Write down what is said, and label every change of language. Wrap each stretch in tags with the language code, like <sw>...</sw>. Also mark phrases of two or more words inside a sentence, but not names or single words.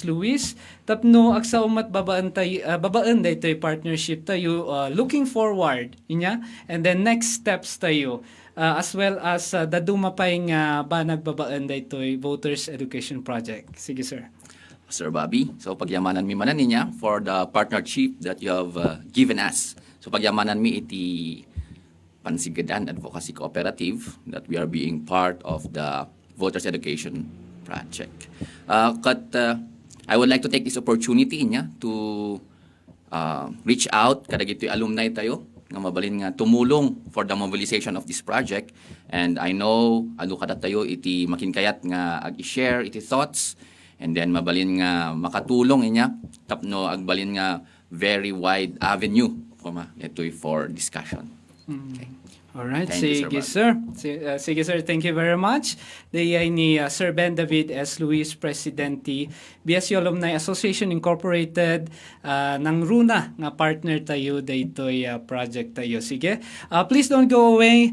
<ilo>Luis, tapno agsaumat babaan daytoy partnership tayo,</ilo> <en>looking forward</en> <ilo>inya,</ilo> <en>and then next steps</en> <ilo>tayo,</ilo> <en>as well as</en> <ilo>dadumapay nga banag babaan daytoy Voters Education Project. Sige, sir.</ilo> <en>Sir Bobby, so</en> <ilo>pagyamanan mi manan niya</ilo> <en>for the partnership that you have given us. So</en> <ilo>pagyamanan mi iti</ilo> <en>Pansigadan Advocacy Cooperative that we are being part of the Voters Education Project. I would like to take this opportunity niya to reach out</en> <ilo>kadagitoy alumni tayo nga mabalin nga tumulong</ilo> <en>for the mobilization of this project, and I know</en> <ilo>kada tayo iti makinkayat nga ag-share iti thoughts,</ilo> <en>and then</en> <ilo>mabalin nga makatulong inya tapno agbalin nga</ilo> <en>very wide avenue for discussion. Okay. Alright, Thank you,</en> <ilo>sige sir. Sige sir,</ilo> <en>thank you very much.</en> <ilo>Dayay ni Sir Ben David S. Luis, Presidente, BSU Alumni Association Incorporated, ng RUNA nga partner tayo daytoy project tayo. Sige,</ilo> <en>please don't go away.</en>